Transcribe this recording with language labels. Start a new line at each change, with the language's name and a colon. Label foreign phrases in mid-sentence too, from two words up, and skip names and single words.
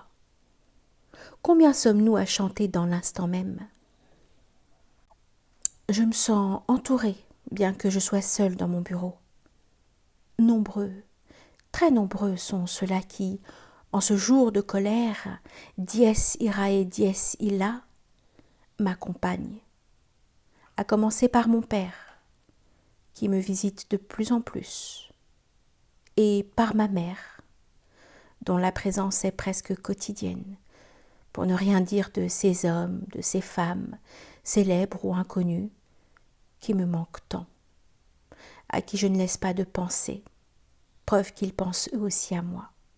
French: Combien sommes-nous à chanter dans l'instant même? Je me sens entourée, bien que je sois seule dans mon bureau. Nombreux, très nombreux sont ceux-là qui, en ce jour de colère,
Latin: dies irae dies illa,
French: m'accompagnent. À commencer par mon père, qui me visite de plus en plus, et par ma mère, dont la présence est presque quotidienne, pour ne rien dire de ces hommes, de ces femmes, célèbres ou inconnus, qui me manquent tant, à qui je ne laisse pas de penser, preuve qu'ils pensent eux aussi à moi.